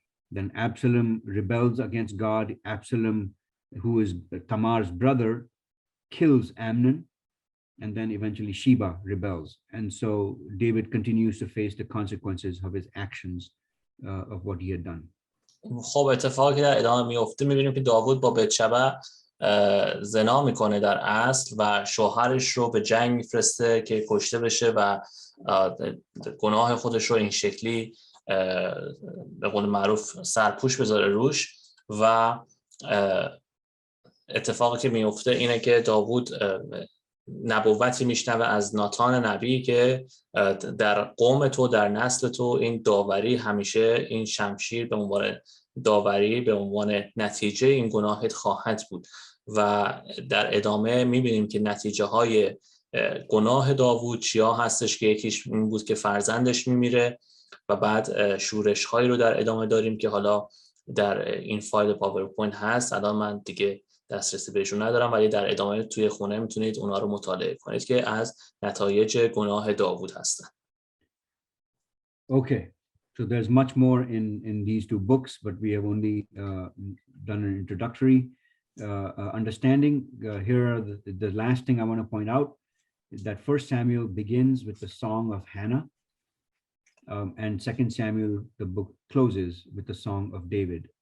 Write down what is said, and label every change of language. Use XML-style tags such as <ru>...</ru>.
<en>Then Absalom rebels against God. Absalom, who is Tamar's brother, kills Amnon. And then eventually Sheba rebels. And so David continues to face the consequences of his actions, of what he had done.</en> <fa>خب اتفاقی در ادامه میفته، میبینیم که داوود با بتشبه زنا میکنه در اصل و شوهرش رو به جنگ میفرسته که کشته بشه و گناه خودش رو این شکلی به قول معروف سرپوش بذاره روش. و اتفاقی که میفته اینه که داوود نبوتی میشنوه از ناتان نبی که در قوم تو، در نسل تو، این داوری همیشه، این شمشیر به عنوان داوری، به عنوان نتیجه این گناهت خواهد بود. و در ادامه میبینیم که نتیجه های گناه داوود چیا هستش که یکیش این بود که فرزندش میمیره و بعد شورش هایی رو در ادامه داریم که حالا در این فایل پاورپوینت هست. الان من دیگه دسترسی بهشون ندارم، ولی در ادامه توی خونه میتونید اونا رو مطالعه کنید که از نتایج گناه داوود هستن.</fa> <en>Okay, so there's much more in these two books, but we have only done an introductory understanding. Here are the last thing I want to point out is that 1 Samuel begins with the song of Hannah, and 2 Samuel, the book closes with the song of David.</en>